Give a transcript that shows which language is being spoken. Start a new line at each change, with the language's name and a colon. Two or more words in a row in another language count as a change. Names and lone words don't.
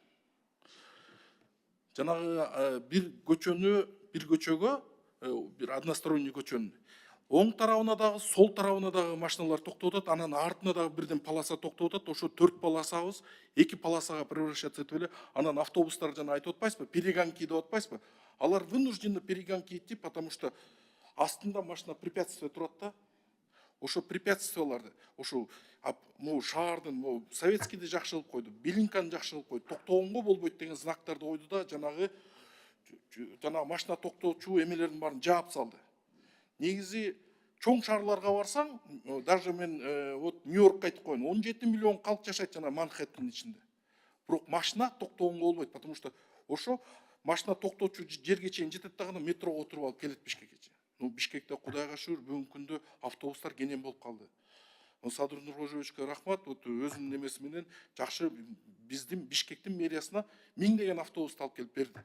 Kyrgyz: Жанагы бир көчөгө, бир односторонний көчөнү оң тарабына дагы, сол тарабына дагы машиналар токтоп атат, анан артына дагы бирден полоса токтоп атат. Ошо 4 полосабыз 2 полосага превращаться этип эле. Анан автобустар жана айтып атпайсызбы, перегонки деп атпайсызбы? Алар
Russian: вынуждены перегонки идти, потому что
Kyrgyz: астында машина препятствие турат да. Ошо препятствияларды, ошо шаардын, советскийди жакшы кылып койду, Белинканы жакшы кылып койду, токтогонго болбойт деген знактарды койду да, жанагы машина токтоочу эмелердин баарын жаап салды. Негизи чоң шаарларга барсаң, даже мен вот Нью-Йоркко айтып коеюн, 17 миллион калк жашайт жана Манхэттендин ичинде. Бирок машина токтогонго болбойт,
Russian: потому что
Kyrgyz: ошо машина токтоочу жерге чейин жетет дагы метрого отуруп алып келет Бишкекке. Бишкекте кудайга шүгүр бүгүнкү күндө автобустар кенен болуп калды. Садыр Нуркожоевичке рахмат, өзүнүн немеси менен жакшы биздин Бишкектин мэриясына 1000 деген автобусту алып келип берди.